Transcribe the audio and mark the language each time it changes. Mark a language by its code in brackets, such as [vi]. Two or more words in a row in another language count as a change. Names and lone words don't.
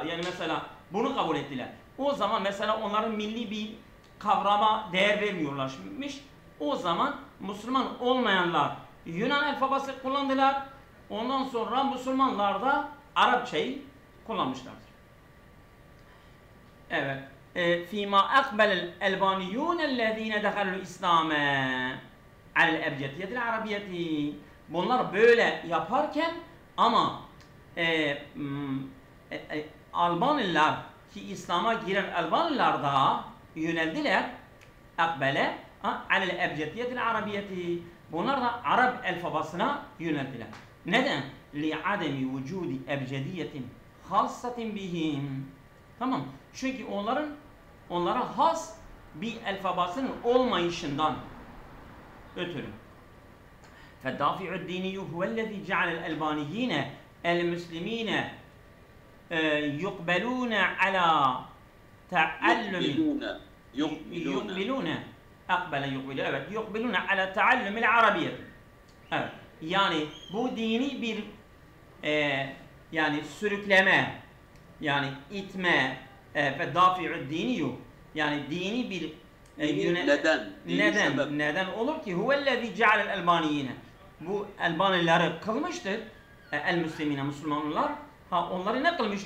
[tr] Yani mesela bunu kabul ettiler. O zaman mesela onların milli bir kavrama değer vermiyorlarmış. O zaman Müslüman olmayanlar Yunan alfabası kullandılar. Ondan sonra Müslümanlar da Arapçayı kullanmışlardır. Evet. [ar] فيما أقبل الألبانيون الذين دخلوا الإسلام على الأبجدية العربية. [tr] Bunlar böyle yaparken ama Albanlılar ki İslam'a giren Albanlılar da yöneldiler [ar] أقبل على الأبجدية العربية. [tr] Bunlar da Arap alfabasına yöneldiler. Neden? [ar] لعدم وجود أبجدية خاصة بهم. [tr] Tamam. Çünkü onlara has bir alfabasının olmayışından ötürü. [ar] فالدافع الديني هو الذي جعل الألبانيين المسلمين يقبلون على تعلم يقبلون على تعلم العربية. [tr] Evet. Yani bu dini bir yani sürükleme yani itme ve [ar] دافع ديني [tr] yani dini bir neden olur ki [ar] هو الذي جعل الألبانيين [tr] bu Albanileri kılmıştır el-müslimine Müslümanlar onları ne kılmıştır?